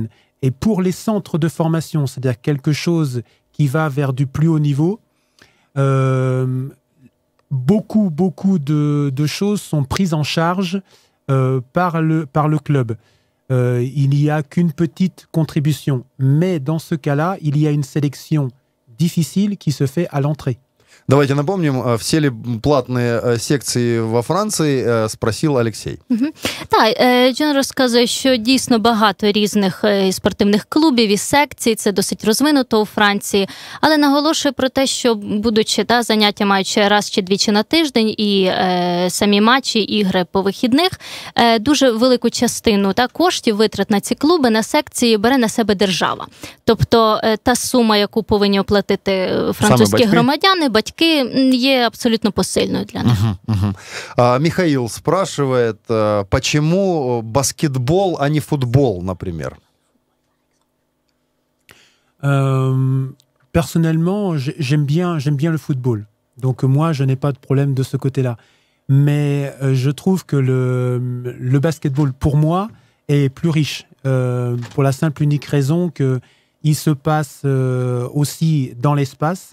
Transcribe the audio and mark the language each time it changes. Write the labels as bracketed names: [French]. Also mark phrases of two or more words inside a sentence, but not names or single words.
[French] Et pour les centres de formation, c'est-à-dire quelque chose qui va vers du plus haut niveau, beaucoup de choses sont prises en charge par le club. Il n'y a qu'une petite contribution. Mais dans ce cas-là, il y a une sélection difficile qui se fait à l'entrée. [Russian] Давайте напомним, все ли платные секции во Франции, спросил Алексей. [Ukrainian] Так, Джон розказує, що дійсно багато різних спортивних клубів і секцій, це досить розвинуто у Франції, але наголошує про те, що будучи заняття маючи раз чи двічі на тиждень і самі матчі, ігри по вихідних, дуже велику частину коштів витрат на ці клуби, на секції бере на себе держава. Тобто та сума, яку повинні оплатити французькі громадяни, батьки, є абсолютно посильною для них. [Russian] Михаил спрашивает, почему баскетбол, а не футбол, например? [French] Personnellement, j'aime bien le football. Donc moi, je n'ai pas de problème de ce côté-là. Mais je trouve que le basketball, pour moi, est plus riche. Pour la simple unique raison qu'il se passe aussi dans l'espace.